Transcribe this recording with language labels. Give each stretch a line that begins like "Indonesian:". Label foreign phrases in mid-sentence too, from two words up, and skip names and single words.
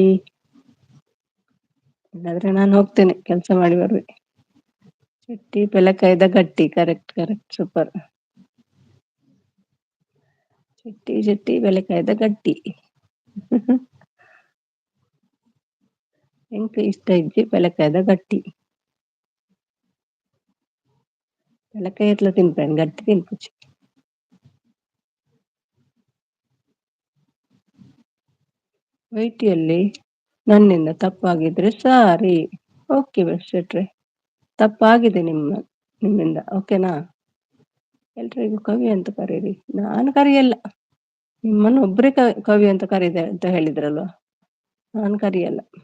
Kannada: ಇಲ್ಲಾದ್ರೆ ನಾನು ಹೋಗ್ತೇನೆ, ಕೆಲಸ ಮಾಡಿ ಬರ್ಬೇಕು.
Tulu: ಶೆಟ್ಟಿ ಬೆಲಕಾಯ್ದ ಗಟ್ಟಿ.
English: correct, super.
Tulu: ಶೆಟ್ಟಿ ಬೆಲಕಾಯ್ದ ಗಟ್ಟಿ. ಎಂಕ ಇಷ್ಟ ಇಜ್ಜಿ ಬೆಲಕಾಯ್ದ ಗಟ್ಟಿ. ಬೆಲಕಾಯಿ ಎತ್ಲ ತಿನ್ಪೇನು, ಗಟ್ಟಿ ತಿನ್ಪುಚ್ಚಿ.
Kannada: ವೈಟಿಯಲ್ಲಿ ನನ್ನಿಂದ ತಪ್ಪಾಗಿದ್ರೆ ಸಾರಿ. ಓಕೆ ಶೆಟ್ರೆ, ತಪ್ಪಾಗಿದೆ ನಿಮ್ಮಿಂದ. ಓಕೆನಾ? ಎಲ್ರಿಗೂ ಕವಿ ಅಂತ ಕರೀರಿ. ನಾನು ಕರಿಯಲ್ಲ. ನಿಮ್ಮನ್ನು ಒಬ್ಬರೇ ಕವಿ ಅಂತ ಕರೀದೆ ಅಂತ ಹೇಳಿದ್ರಲ್ವ, ನಾನು ಕರಿಯಲ್ಲ.